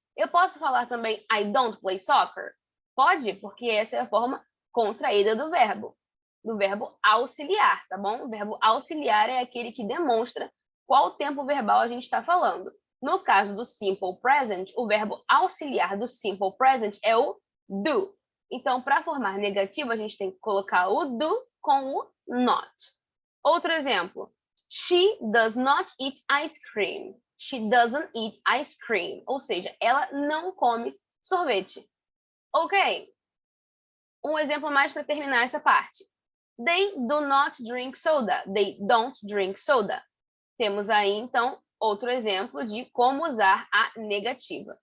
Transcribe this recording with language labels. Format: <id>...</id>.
<pt>Eu posso falar também</pt> <en>I don't play soccer?</en> <pt>Pode, porque essa é a forma contraída do verbo auxiliar, tá bom? O verbo auxiliar é aquele que demonstra qual tempo verbal a gente está falando. No caso do simple present, o verbo auxiliar do simple present é o do. Então, para formar negativo, a gente tem que colocar o do com o not. Outro exemplo.</pt> <en>She does not eat ice cream. She doesn't eat ice cream.</en> <pt>Ou seja, ela não come sorvete. Ok. Um exemplo mais para terminar essa parte.</pt> <en>They do not drink soda. They don't drink soda.</en> <pt>Temos aí, então, outro exemplo de como usar a negativa.</pt>